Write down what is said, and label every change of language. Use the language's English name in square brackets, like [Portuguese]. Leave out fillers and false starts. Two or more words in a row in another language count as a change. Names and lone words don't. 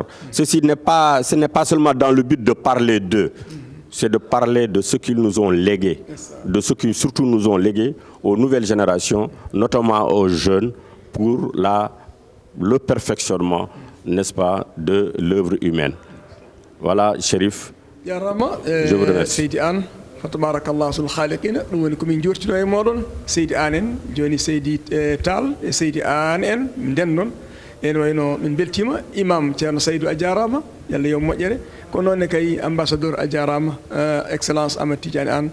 [French] Ce n'est pas seulement dans le but de parler d'eux, c'est de parler de ce qu'ils nous ont légué, de ce qu'ils surtout nous ont légué aux nouvelles générations, notamment aux jeunes, pour le perfectionnement, n'est-ce pas, de l'œuvre humaine. Voilà, Chérif, je vous remercie. [Fula] فتبارك sul khaliqina dum woni ko min jortino e modon Seydi An en joni Seydi Tall e Seydi An en dennon en wayno min beltima imam Ceerno Saydou a jarama yalla yo moƴƴere ko noon ne kay ambassadeur a jarama excellence Amadou Tidiane An